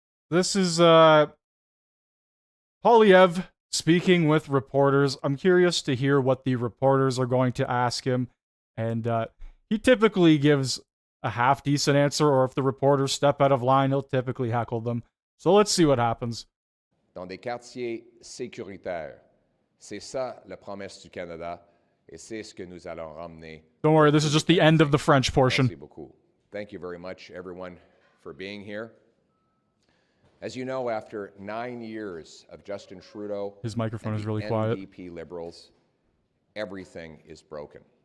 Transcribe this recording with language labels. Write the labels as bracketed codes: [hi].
[en] This is, Poilievre speaking with reporters. I'm curious to hear what the reporters are going to ask him. And, he typically gives a half-decent answer, or if the reporters step out of line, he'll typically heckle them. So let's see what happens. [fr] dans des quartiers sécuritaires. C'est ça la promesse du Canada, et c'est ce que nous allons ramener. [en] Don't worry, this is just the end of the French portion. [fr] Merci beaucoup. [en] Thank you very much, everyone, for being here. As you know, after 9 years of Justin Trudeau, His microphone and is the really quiet. NDP Liberals, everything is broken.